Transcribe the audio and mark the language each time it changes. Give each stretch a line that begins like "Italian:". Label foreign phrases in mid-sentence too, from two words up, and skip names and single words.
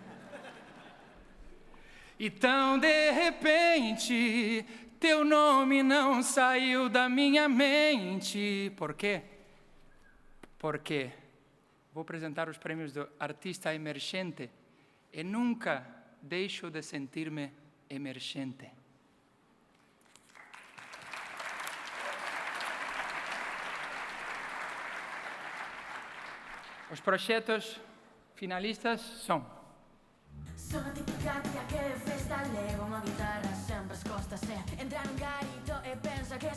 Portuguese: E tão de repente, teu nome não saiu da minha mente. Por quê? Porque vou apresentar os prêmios do Artista Emergente e nunca deixo de sentir-me emergente.
Galician: Os proxectos finalistas son: Son a típica tía que de festa leva unha guitarra sempre as costas e entra nun garito e pensa que